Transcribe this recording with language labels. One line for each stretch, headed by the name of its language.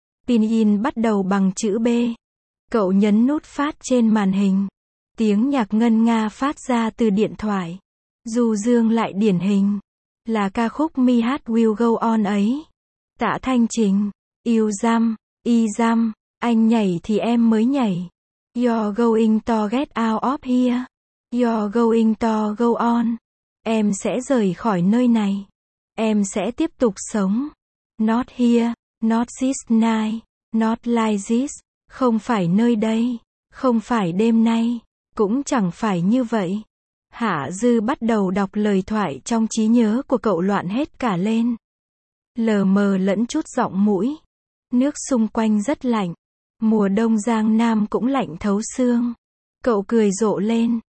Vietnamese: Pinyin bắt đầu bằng chữ B. Cậu nhấn nút phát trên màn hình. Tiếng nhạc ngân nga phát ra từ điện thoại. Du Dương lại điển hình. Là ca khúc Mi Hát Will Go On ấy. Tạ Thanh Trình. Yêu giam, y giam, anh nhảy thì em mới nhảy.
English: You're going to get out of here. You're going to go on.
Vietnamese: Em sẽ rời khỏi nơi này. Em sẽ tiếp tục sống.
English: Not here, not this night, not like this.
Vietnamese: Không phải nơi đây, không phải đêm nay, cũng chẳng phải như vậy. Hạ Dư bắt đầu đọc lời thoại trong trí nhớ của cậu loạn hết cả lên. Lờ mờ lẫn chút giọng mũi. Nước xung quanh rất lạnh. Mùa đông Giang Nam cũng lạnh thấu xương. Cậu cười rộ lên.